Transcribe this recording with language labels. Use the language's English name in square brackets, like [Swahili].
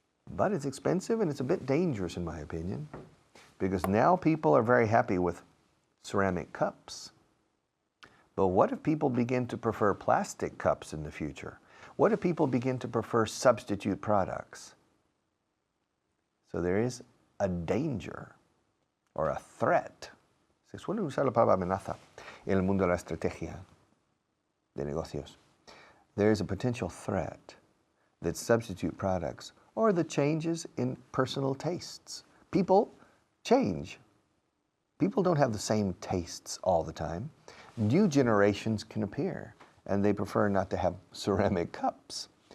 [English] But it's expensive and it's a bit dangerous in my opinion, because now people are very happy with ceramic cups. But what if people begin to prefer plastic cups in the future? What if people begin to prefer substitute products? So there is a danger or a threat. [Spanish] Se suele usar la palabra amenaza en el mundo de la estrategia de negocios. [English] There is a potential threat that substitute products or the changes in personal tastes. People change. People don't have the same tastes all the time. New generations can appear, and they prefer not to have ceramic cups.